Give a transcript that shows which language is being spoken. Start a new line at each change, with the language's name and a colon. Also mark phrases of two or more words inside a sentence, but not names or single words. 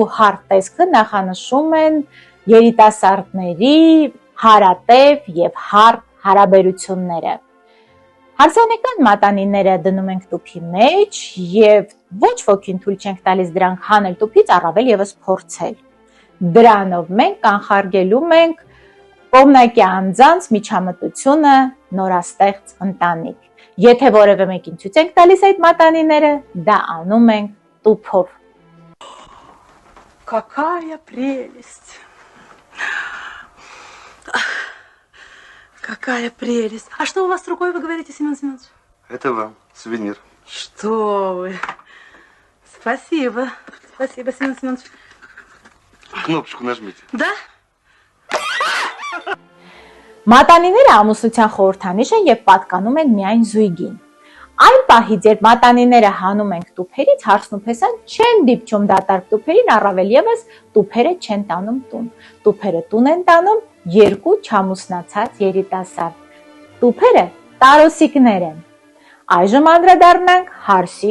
Armenian: հարթ տեսքը նախանշում են երիտասարդների հարատև և հարթ հարաբերությունները։ Հարսանեկան մատանիները դնում ենք տուփի մեջ և ոչ ոքին թույլ չենք տալիս դրանք հանել տուփից, առավել ևս փորձել։ Դրանով մենք կանխարգելում ենք կողմնակի անձանց միջամտությունը նորաստեղծ ընտանիք։ Եթե որևէ մեկին ցույց ենք տալիս այդ մատանիները, դա անում ենք տուփով։
Russian: Какая прелесть! Какая прелесть! А что у вас с рукой, вы говорите, Семен Семенович? Это вам сувенир. Что вы? Спасибо. Спасибо, Семен Семенович. Кнопочку нажмите. Да?
Armenian: Մատանիները ամուսնության խորհրդանիշ են և պատկանում են միայն զույգին։ Այն պահից, երբ մատանիները հանում ենք տուփերից, հարսն ու փեսան չեն դիպչում դատարկ տուփերին, առավել ևս տուփերը չեն տանում տուն։ Տուփերը տուն են տանում երկու չամուսնացած երիտասարդ։ Տուփերը տարոսիկներ են։ Այժմ անդրադառնանք հարսի